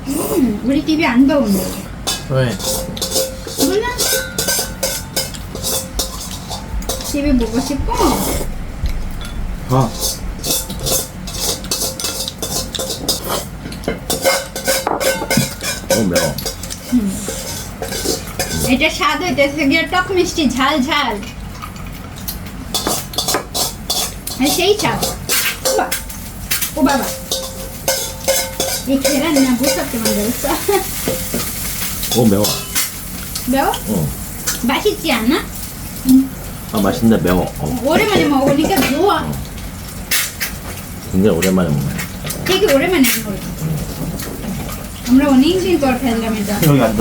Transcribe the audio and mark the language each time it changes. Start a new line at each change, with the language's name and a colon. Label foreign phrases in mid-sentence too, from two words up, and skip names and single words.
Korean: 우리 TV 안 더운데 왜? 몰라 TV 보고 싶어? 봐. 매워.
Bangla: এটা স্বাদ হইতেছে গিয়ে টক মিষ্টি ঝাল ঝাল সেই স্বাদ ও বাবা এই
Korean: 계란 나 무섭게 만들었어 매워. 매워? 어. 맛있지 않아? 아 맛있는데 매워. 오랜만에 먹으니까 좋아 굉장히 오랜만에 먹네. 되게 오랜만에 먹었어
Bangla: আমরা অনেকদিন পর খেলাম এটা
Korean: 여기 앉아.